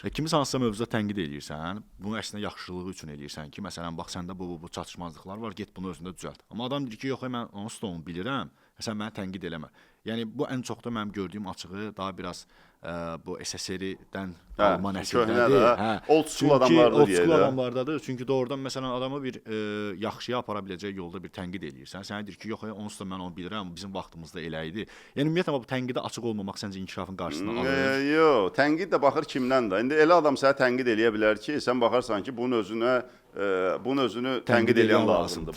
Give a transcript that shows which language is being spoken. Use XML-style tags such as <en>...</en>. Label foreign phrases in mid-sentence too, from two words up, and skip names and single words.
<az>kimisə hansısa mövzuda tənqid eləyirsən, bunu əslində yaxşılığı üçün eləyirsən ki, məsələn bax səndə bu çatışmazlıqlar var, get bunu özündə düzəlt. Amma adam deyir ki, yox, mən onsuz da onu bilirəm. Sən məni tənqid eləmə. Yəni bu ən çox da mənim gördüyüm açığı daha biraz bu SSR-dən qalma nəsildədir.</az> <en>Old school adamlardır Old school adamlardadır.</en> <az>Çünki doğrudan məsələn adamı bir yaxşıya apara biləcək yolda bir tənqid eləyirsən. Sənə deyir ki, yox, onsuz da mən onu bilirəm, bizim vaxtımızda elə idi. Yəni ümumiyyətlə bu tənqidə açıq olmamaq səncə inkişafın qarşısını alır? Yox, tənqid də baxır kimdən də. İndi elə adam sənə tənqid eləyə bilər ki, sən baxarsan ki, bunun özünü tənqid eləyən lazımdır.</az>